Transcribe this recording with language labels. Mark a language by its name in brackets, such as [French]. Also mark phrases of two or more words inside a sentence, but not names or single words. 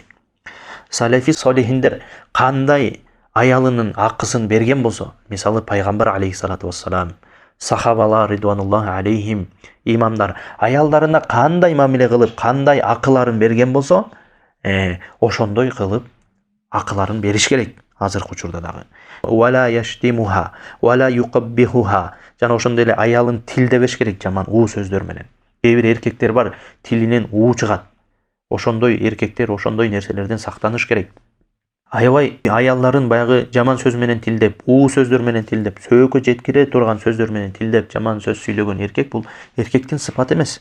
[Kyrgyz] Салафи солихиндер кандай аялынын акысын берген болсо, мисалы пайгамбар [Arabic] عليه الصلاة والسلام, [Kyrgyz] сахабалар [Arabic] رضوان الله عليهم, [Kyrgyz] имамдар аялдарына кандай мамиле кылып, кандай акыларын берген болсо, ошондой кылып акыларын бериш керек азыркы учурда дагы. [Arabic] ولا يشتمها ولا يقبحها. [Kyrgyz] Жана ошондой эле аялын тилдебеш керек жаман уу сөздөр менен. Кээ бир эркектер бар, тилинен уу чыгат. Ошондой эркектер ошондой нерселерден сактаныш керек. Аябай аялларын баягы жаман сөз менен тилдеп, уу сөздөр менен тилдеп, сөөгө жеткире турган сөздөр менен тилдеп, жаман сөз сүйлөгөн эркек бул эркектин сыпаты эмес.